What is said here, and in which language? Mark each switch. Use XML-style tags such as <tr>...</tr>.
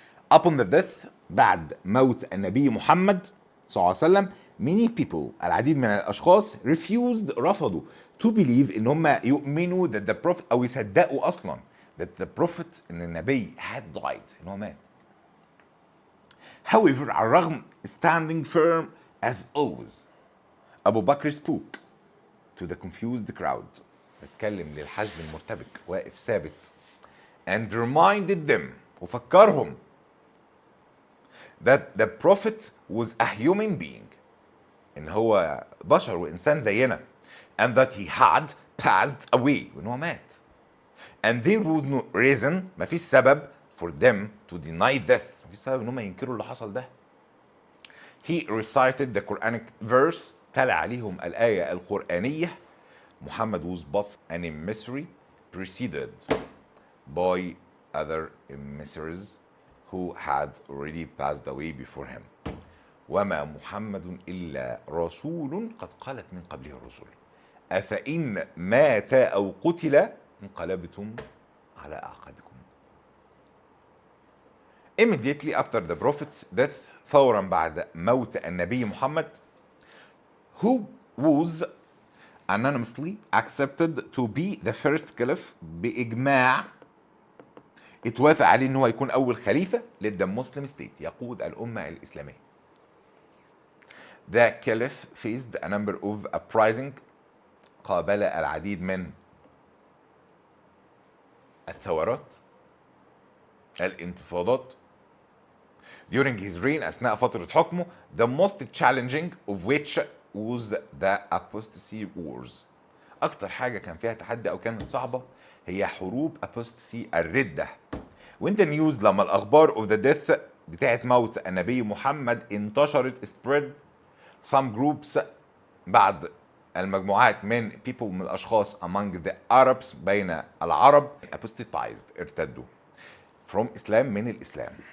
<en>upon the death،</en> <ar>بعد موت النبي محمد صلى الله عليه وسلم</ar> <en>many people،</en> <ar>العديد من الاشخاص</ar> <en>refused،</en> <ar>رفضوا</ar> <en>to believe،</en> <ar>ان هم يؤمنوا</ar> <en>that the prophet،</en> <ar>او يصدقوا اصلا that the prophet، ان النبي</ar> <en>had died،</en> <ar>ان هو مات.</ar> <en>however،</en> <ar>على الرغم</ar> <en>standing firm as always، ابو بكر spoke to the confused crowd،</en> <ar>اتكلم للحشد المرتبك، واقف ثابت</ar> <en>and reminded them،</en> <ar>وفكرهم</ar> <en>that the prophet was a human being،</en> <ar>ان هو بشر وانسان زينا،</ar> <en>and that he had passed away،</en> <ar>وان هو مات.</ar> <en>and there was no reason،</en> <ar>ما فيش سبب</ar> <en>for them to deny this،</en> <ar>ما فيش سبب ان هم ينكروا اللي حصل ده.</ar> <en>he recited the Quranic verse،</en> <ar>تلا عليهم الآية القرآنية.</ar> <en>محمد was but an emissary preceded by other emissaries who had already passed away before him.</en> <ar>وما محمد إلا رسول قد خلت من قبله الرسل أفإن مات أو قتل انقلبتم على أعقابكم.</ar> <en>Immediately after the prophet's death،</en> <ar>فورا بعد موت النبي محمد،</ar> <en>who was anonymously accepted to be the first caliph،</en> <ar>بإجماع اتوافق عليه ان هو يكون اول خليفه للد مسلم ستيت، يقود الامه الاسلاميه.</ar> <en>The caliph faced a number of uprising،</en> <ar>قابل العديد من الثورات، الانتفاضات.</ar> <en>during his reign،</en> <ar>اثناء فتره حكمه.</ar> <en>the most challenging of which was the apostasy wars،</en> <ar>اكتر حاجه كان فيها تحدي او كانت صعبه هي حروب apostasy، الرده.</ar> <en>when the news،</en> <ar>لما الاخبار</ar> <en>of the death،</en> <ar>بتاعت موت النبي محمد انتشرت</ar> <en>spread، some groups،</en> <ar>بعض المجموعات من</ar> <en>people،</en> <ar>من الاشخاص</ar> <en>among the Arabs،</en> <ar>بين العرب</ar> <en>apostatized،</en> <ar>ارتدوا</ar> <en>from Islam،</en> <ar>من الاسلام.</ar>